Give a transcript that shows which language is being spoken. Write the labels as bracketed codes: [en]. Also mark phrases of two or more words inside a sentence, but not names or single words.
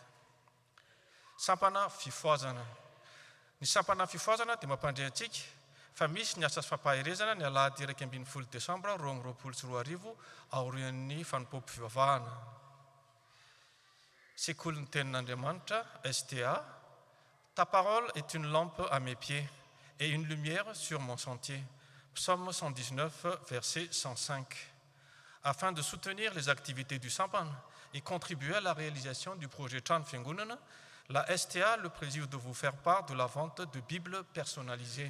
[mg] Sampana fifoazana. Ny sampana fifoazana dia mampandray antsika fa misy ny asa sy fampaherezana ny alahady 1 Desambra 2024 aorian'ny fanompoam-pivavahana. Secoule ny tenin'Andriamanitra, STA. [fr] Ta parole est une lampe à mes pieds et une lumière sur mon sentier. Psaume 119, verset 105. Afin de soutenir les activités du Sampan et contribuer à la réalisation du projet Chan Fiangonana, la STA a le plaisir de vous faire part de la vente de Bibles personnalisées.